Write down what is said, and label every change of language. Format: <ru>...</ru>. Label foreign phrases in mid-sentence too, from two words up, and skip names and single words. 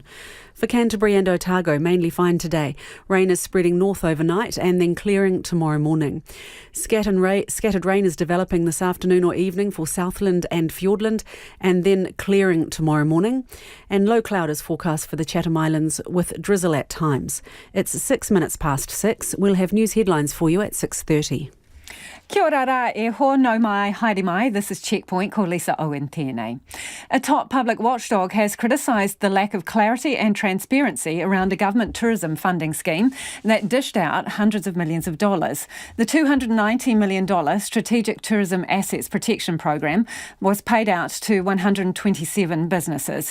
<en>For Canterbury and Otago, mainly fine today. Rain is spreading north overnight and then clearing tomorrow morning. Scattered rain is developing this afternoon or evening for Southland and Fiordland and then clearing tomorrow morning. And low cloud is forecast for the Chatham Islands with drizzle at times. It's 6 minutes past 6. We'll have news headlines for you at 6:30.</en> <mi>Kia ora rā e ho no mai, haere mai.</mi> <en>This is Checkpoint,</en> <mi>ko Lisa Owen tēnei.</mi> <en>A top public watchdog has criticised the lack of clarity and transparency around a government tourism funding scheme that dished out hundreds of millions of dollars. The $290 million Strategic Tourism Assets Protection Program was paid out to 127 businesses.</en>